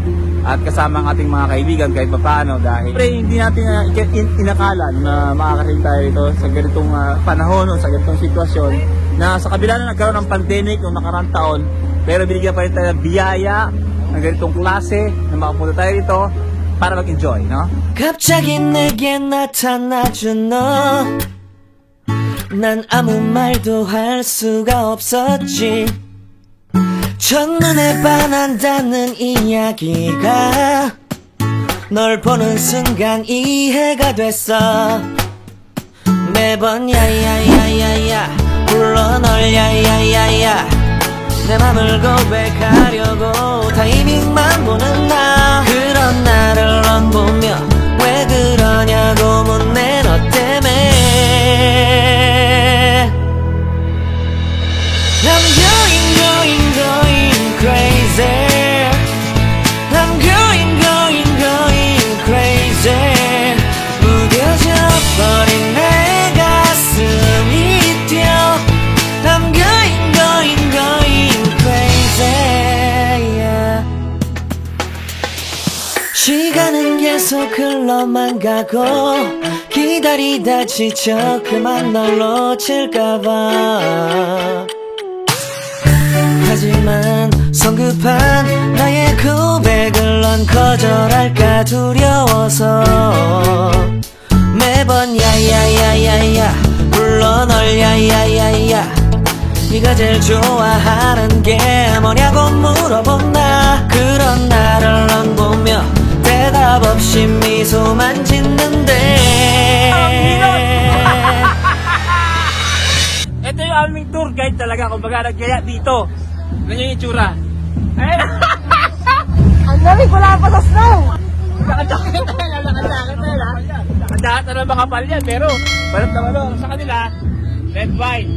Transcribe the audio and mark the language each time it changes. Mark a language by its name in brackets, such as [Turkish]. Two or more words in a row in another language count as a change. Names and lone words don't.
[Filipino] Siyempre, at kasama ang ating mga kaibigan kahit papaano dahil hindi natin inakala na makakarating tayo ito sa ganitong panahon o sa ganitong sitwasyon na sa kabila na nagkaroon ng pandemic noong nakaraang taon, pero binigyan pa rin tayo ng biyaya ng ganitong klase na makapunta tayo dito para mag-enjoy, no? [Korean] 갑자기 내게 나타나준 너 난 아무 말도 할 수가 없었지 첫눈에 반한다는 이야기가 널 보는 순간 이해가 됐어 매번 야야야야야 불러 널 야야야야 내 맘을 고백하려고 타이밍만 보는 나 그런 나를 넌 보며 왜 그러냐고 묻네 너 때문에 [English] I'm going crazy I'm going crazy [Korean] 무뎌져 버린 내 가슴이 뛰어 [English] I'm going crazy yeah. [Korean] 시간은 계속 흘러만 가고 기다리다 지쳐 그만 널 놓칠까봐 하지만 성급한 나의 고백을 넌 거절할까 두려워서 매번 야야야야야 불러 널 야야야야 네가 제일 좋아하는 게 뭐냐고 물어본다 그런 나를 넌 보며 대답 없이 미소만 짓는데 [Filipino] Ito yung aming tour guide talaga, kumbaga nagkaya dito. Ganyan yung itsura. Ayun! Ang lamig, wala pa sa snow! Nakajakit na yan, nakajakit na yan. Nakajakit na ng makapal yan, pero parang tawalo, sa kanila, [English] red wine.